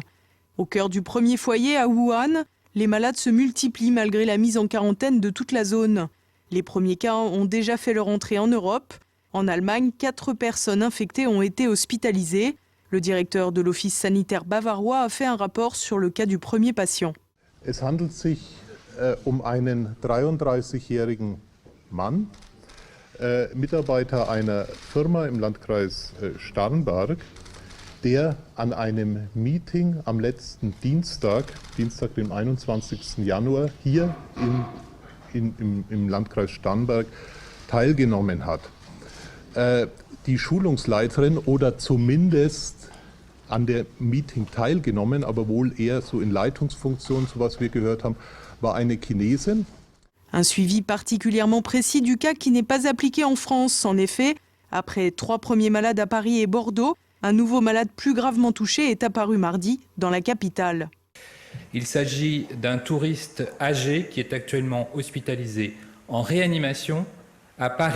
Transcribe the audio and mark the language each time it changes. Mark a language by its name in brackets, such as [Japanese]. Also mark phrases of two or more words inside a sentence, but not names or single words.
[French] Au cœur du premier foyer à Wuhan, les malades se multiplient malgré la mise en quarantaine de toute la zone. Les premiers cas ont déjà fait leur entrée en Europe. En Allemagne, 4 personnes infectées ont été hospitalisées. Le directeur de l'Office sanitaire bavarois a fait un rapport sur le cas du premier patient. [German] Es handelt sich um einen 33-jährigen Mann, Mitarbeiter einer Firma im Landkreis Starnberg, der an einem Meeting am letzten Dienstag, dem 21. Januar, hier im Landkreis Starnberg teilgenommen hat. Die Schulungsleiterin oder zumindest an der Meeting teilgenommen, aber wohl eher so in Leitungsfunktion, so was wir gehört haben, war eine Chinesin. [French] Un suivi particulièrement précis du cas qui n'est pas appliqué en France. En effet, après 3 premiers malades à Paris et Bordeaux, un nouveau malade plus gravement touché est apparu mardi dans la capitale. Il s'agit d'un touriste âgé qui est actuellement hospitalisé en réanimation à Paris.